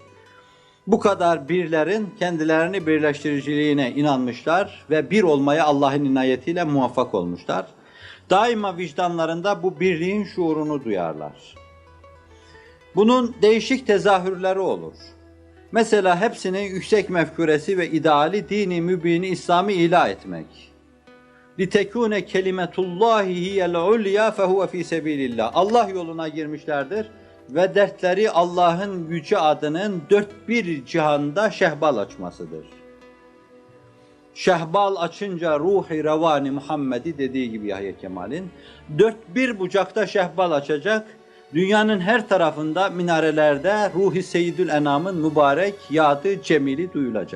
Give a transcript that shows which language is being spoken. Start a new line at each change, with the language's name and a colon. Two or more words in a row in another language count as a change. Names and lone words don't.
Turkish: Bu kadar birlerin kendilerini birleştiriciliğine inanmışlar ve bir olmaya Allah'ın inayetiyle muvaffak olmuşlar. Daima vicdanlarında bu birliğin şuurunu duyarlar. Bunun değişik tezahürleri olur. Mesela hepsinin yüksek mefkuresi ve ideali dini mübini İslam'ı ilah etmek.
Arabic: لِتَكُونَ كَلِمَةُ اللّٰهِ هِيَ الْعُلْيَا فَهُوَ ف۪ي سَب۪يلِ اللّٰهِ
Turkish: Allah yoluna girmişlerdir ve dertleri Allah'ın yüce adının dört bir cihanda şehbal açmasıdır. Şehbal açınca ruhi revani Muhammed'i dediği gibi Yahya Kemal'in dört bir bucakta şehbal açacak, dünyanın her tarafında minarelerde ruhi Seyyidül Enam'ın mübarek yadı cemili duyulacak.